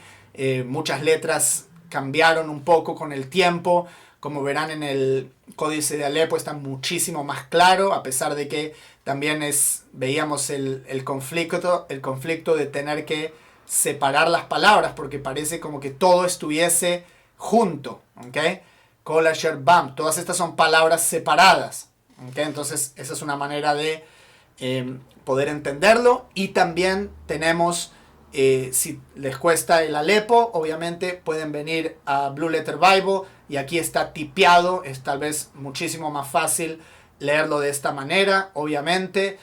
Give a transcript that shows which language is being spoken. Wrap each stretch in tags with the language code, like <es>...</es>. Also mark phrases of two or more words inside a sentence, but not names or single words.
<es>Muchas letras cambiaron un poco con el tiempo. Como verán, en el Códice de Alepo está muchísimo más claro, a pesar de que también veíamos el conflicto de tener que separar las palabras, porque parece como que todo estuviese junto, ¿okay?</es> <he>כל אשר בם,</he> <es>todas estas son palabras separadas, ¿okay? Entonces esa es una manera de poder entenderlo. Y también tenemos, si les cuesta el Alepo, obviamente pueden venir a Blue Letter Bible, y aquí está tipeado. Es tal vez muchísimo más fácil leerlo de esta manera, obviamente.</es>